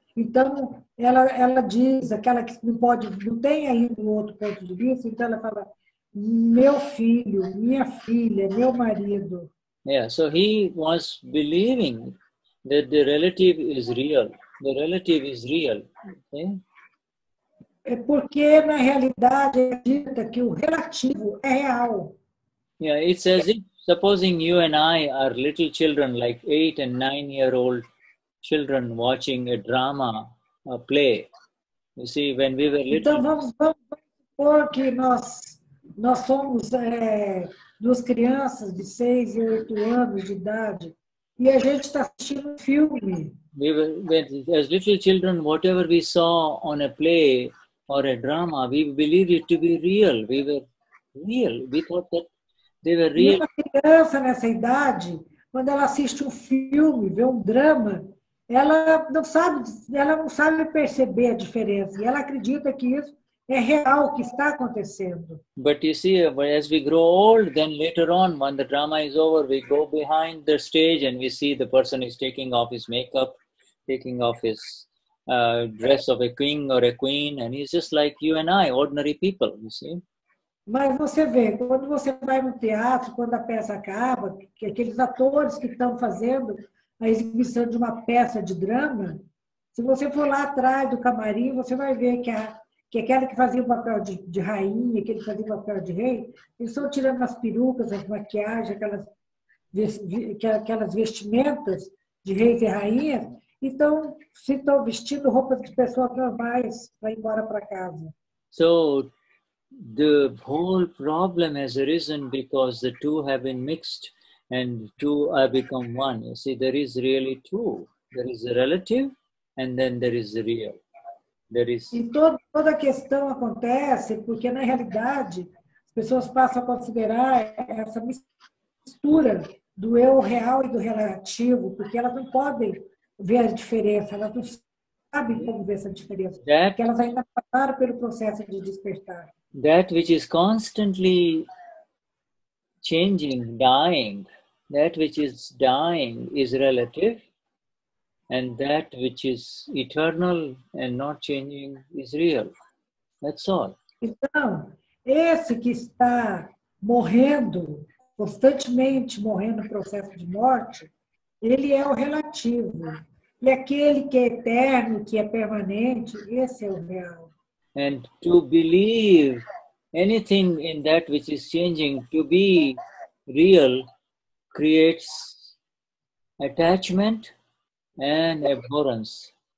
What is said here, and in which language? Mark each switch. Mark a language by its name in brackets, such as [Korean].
[Portuguese] Então, ela diz, aquela que não tem ainda um outro ponto de vista, então ela fala, meu filho, minha filha, meu marido. [English] Yeah, so he was believing that the relative is real. The relative is real. Okay? [Portuguese] É porque, na realidade, acredita que o relativo é real. [English] Yeah, it's as if, supposing you and I are little children, like 8 and 9-year-old children watching a drama, a play. You see, when we were little... [Portuguese] Então, vamos supor que nós somos duas crianças de 6 e 8 anos de idade e a gente está assistindo um filme. [English] As little children, whatever we saw on a play or a drama, we believed it to be real. We were real. We thought that they were real. [Portuguese] E uma criança nessa idade, quando ela assiste um filme, vê um drama, ela não sabe perceber a diferença. E ela acredita que isso é real, que está acontecendo. [English] But you see, as we grow old, then later on, when the drama is over, we go behind the stage and we see the person is taking off his makeup, taking off his dress of a king or a queen, and he's just like you and I, ordinary people, you see. [Portuguese] Mas você vê, quando você vai no teatro, quando a peça acaba, que aqueles atores que estão fazendo a exibição de uma peça de drama, se você for lá atrás do camarim, você vai ver que aquela que fazia o papel de rainha, aquele que fazia o papel de rei, eles estão tirando as perucas, as maquiagens, aquelas vestimentas de reis e rainhas, e estão vestindo roupas de pessoas normais para ir embora para casa. [English] So, the whole problem has arisen because the two have been mixed and two have become one. You see, there is really two. There is the relative and then there is the real. [Portuguese] E toda a questão acontece porque, na realidade, as pessoas passam a considerar essa mistura do eu real e do relativo, porque elas não podem ver a diferença, elas não sabem como ver essa diferença, porque elas ainda passaram pelo processo de despertar. [English] That which is constantly changing, dying, that which is dying is relative, and that which is eternal and not changing is real. That's all. [Portuguese] Então, esse que está morrendo, constantemente morrendo no processo de morte, ele é o relativo. E aquele que é eterno, que é permanente, esse é o real. [English] And to believe anything in that which is changing to be real creates attachment and abhorrence.